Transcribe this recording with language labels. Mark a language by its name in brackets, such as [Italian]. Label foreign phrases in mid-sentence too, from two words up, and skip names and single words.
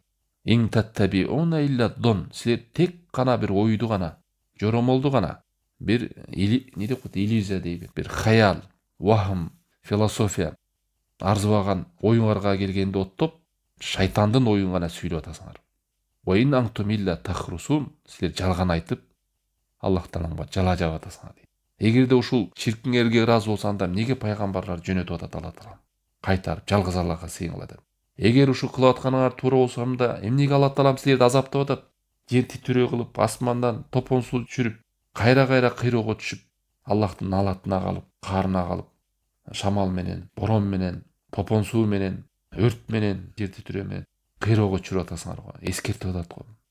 [Arabic] إن تتبعون إلا الظن, [Kyrgyz] силер тек кана бир ойду гана, жоромолду гана, бир не деп коет, иллюзия дейби, бир хаял, вахм, философия арзыбаган оюңарга келгенде оттоп, шайтандын оюн гана сүйлөп атасыңар. [Arabic] وإن أنتم إلا تخرصون, [Kyrgyz] силер жалган айтып, Аллах Таалага жала жаап атасыңар дейт. Эгерде ушул ширкиңерге ыраазы болсо, анда эмнеге пайгамбарлар жөнөтүп атат Алла Таала? Кайтарып жалгыз Аллага сыйынгыла деп. Эгер ушул кылып атканыңар туура болсо, анда эмнеге Алла Таалам силерди азаптап атат? Жер титирөө кылып, асмандан топон суу түшүрүп, кайра кыйроого түшүп, Аллахтын налатына калып, каарына калып, шамал менен, борон менен, топон суу менен, өрт менен, жер титирөө менен кыйроого түшүрүп атасыңар го, эскертип атат го.